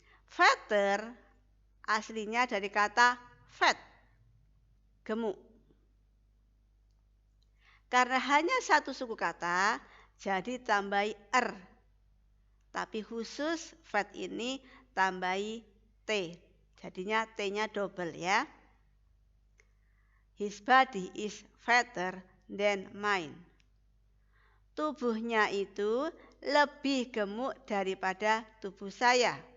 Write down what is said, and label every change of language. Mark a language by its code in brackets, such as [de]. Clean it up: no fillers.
[id] Fatter aslinya dari kata fat, gemuk. Karena hanya satu suku kata, jadi tambahi tapi khusus fat ini tambahi T. Jadinya T-nya double ya. [en] His body is fatter than mine. [id] Tubuhnya itu lebih gemuk daripada tubuh saya.